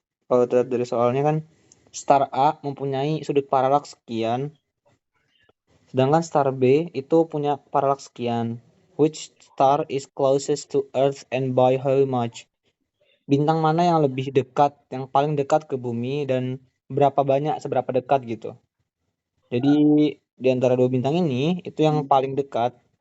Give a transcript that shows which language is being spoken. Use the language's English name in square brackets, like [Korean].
[Indonesian] Kalau terlihat dari soalnya kan star A mempunyai sudut paralaks sekian, sedangkan star B itu punya paralaks sekian. [English] Which star is closest to Earth and by how much? [Indonesian] Bintang mana yang lebih dekat, yang paling dekat ke bumi dan berapa banyak, seberapa dekat gitu. Jadi di antara dua bintang ini itu yang paling dekat.